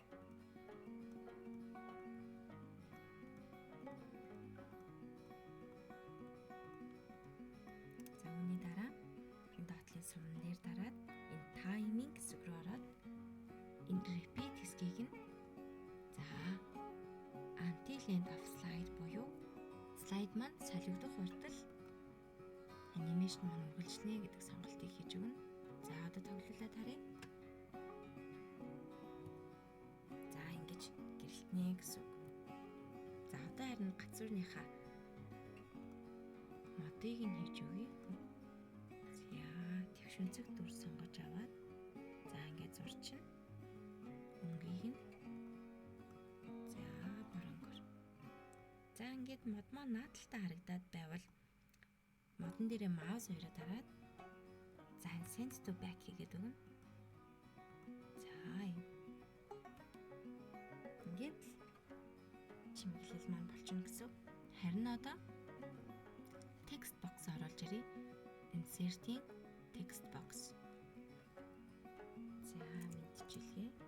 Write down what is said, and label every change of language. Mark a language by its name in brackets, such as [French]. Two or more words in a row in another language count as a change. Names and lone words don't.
[Mongolian] За үүний дараа энэ доотлын сумн дээр дараад энэ timing хэсэг рүү ороод энэ repeat хэсгийг нь за [English] until end of slide [Mongolian] буюу слайд маань солигдох хүртэл анимашн маань үргэлжлэнэ гэдэг сонголтыг хийж өгнө. За одоо тоглуулаад харъя. За ингэж гэрэлтнэ гэсэн үг. За одоо харин гацуурныхаа модыг нь хийж өгье. За твшинцэг дүр сонгож аваад за ингээд зурчихна. Өнгийг нь за ингээд мод маань наадталтай харагдаад байвал модон дээрээ маус хоёроо дараад за [English] send to back [Mongolian] хийгээд өгнө. За ингээд чимэглэл маань болчихно гэсэн. Харин одоо [English] text box [Mongolian] оруулж ирье. Insert-ийн [English] text box. [Mongolian] За мэдчихлээ.